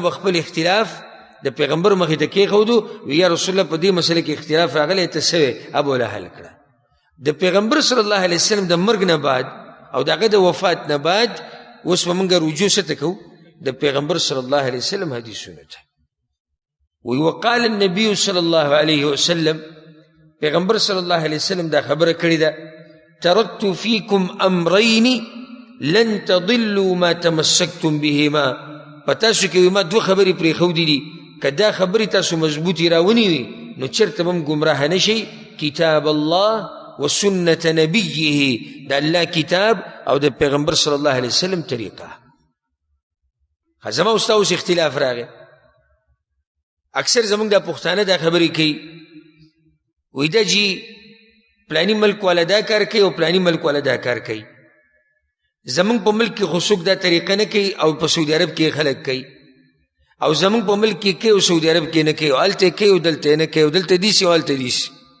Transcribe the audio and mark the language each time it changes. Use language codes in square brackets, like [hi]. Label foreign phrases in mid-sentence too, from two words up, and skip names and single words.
[ps] به خپل اختلاف د پیغمبر مخې ته کېښودو وی [ar] یا رسول الله [ps] په دې مسله کې اختلاف راغلی ته څه وې ابو له حل کړه د پیغمبر [ar] صلی الله علیه وسلم [ps] د مرګ نه بعد او د هغه د وفات نه بعد اوس به موږ رجوع څه ته کوو د پیغمبر [ar] صلی الله علیه وسلم [ps] حدیثونو ته وی [ar] وقال النبي صلی الله علیه وسلم [ps] پیغمبر [ar] صلی الله علیه وسلم [ps] دا خبره کړې ده [ar] ترکت فیکم امرین لن تضلوا ما تمسکتم بهما [ps] په تاسو کې ما دوه خبرې پرېښودې دي که دا خبرې تاسو مضبوطې راونیوي نو چېرته به هم ګمراه نه شئ [ar] کتاب الله وسنة نبیه [ps] دا الله کتاب او د پیغمبر [ar] صلی الله علیه وسلم [ps] طریقه زما او ستا اوس اختلاف راغی اکثر زمونږ دا پښتانه دا خبرې کوي وایي دا جي پلاني ملک والا دا کار کوي او پلاني ملک والا دا کار کوي زمونږ په ملک کې خو څوک دا طریقه نه کوي او په سعودي عرب کې خلک کوي او زمونږ په ملک کې کوي او سعودي عرب کې نه کوي او هلته کوي او دلته نه کوي او دلته دیسي او هلته دیسي